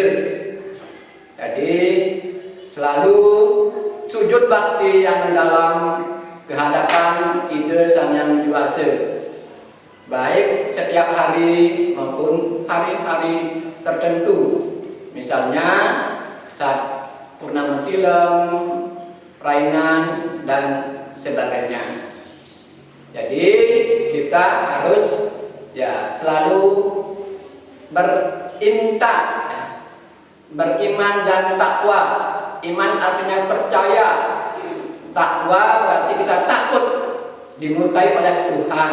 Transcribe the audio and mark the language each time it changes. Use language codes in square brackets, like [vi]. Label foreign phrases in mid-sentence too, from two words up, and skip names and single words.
[id] Jadi selalu sujud bakti yang mendalam kehadapan Ide Sang Hyang Widiwasa, baik setiap hari maupun hari-hari tertentu. Misalnya saat purnama tilem, rainan, dan sebagainya. Jadi kita harus selalu berintak, beriman dan takwa. Iman artinya percaya, takwa berarti kita takut dimurkai oleh Tuhan.